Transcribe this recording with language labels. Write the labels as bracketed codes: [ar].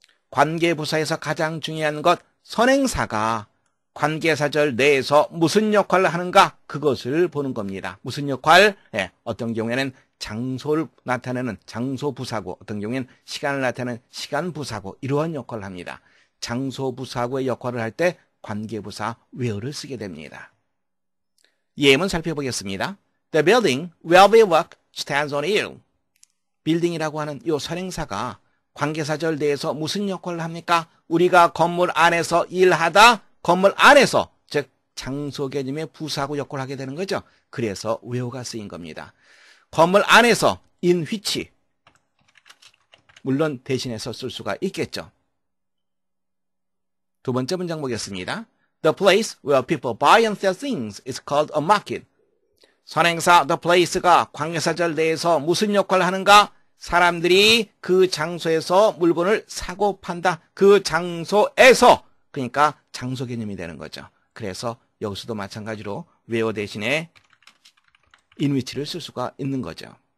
[ko] 관계부사에서 가장 중요한 것, 선행사가 관계사절 내에서 무슨 역할을 하는가, 그것을 보는 겁니다. 무슨 역할? 어떤 경우에는 장소를 나타내는 장소부사고, 어떤 경우에는 시간을 나타내는 시간부사고, 이러한 역할을 합니다. 장소부사고의 역할을 할 때 관계부사 where를 쓰게 됩니다. 예문 살펴보겠습니다. [en] The building where we work stands on hill. [ko] 빌딩이라고 하는 이 선행사가 관계사절 내에서 무슨 역할을 합니까? 우리가 건물 안에서 일하다, 건물 안에서, 즉 장소 개념의 부사고 역할을 하게 되는 거죠. 그래서 where가 쓰인 겁니다. 건물 안에서 [en] in which, [ko] 물론 대신해서 쓸 수가 있겠죠. 두 번째 문장 보겠습니다. [en] The place where people buy and sell things is called a market. [ko] 선행사 [en] the place [ko] 가 관계사절 내에서 무슨 역할을 하는가? 사람들이 그 장소에서 물건을 사고 판다. 그 장소에서. 그러니까 장소 개념이 되는 거죠. 그래서 여기서도 마찬가지로 where 대신에 [en] in which [ko] 를 쓸 수가 있는 거죠.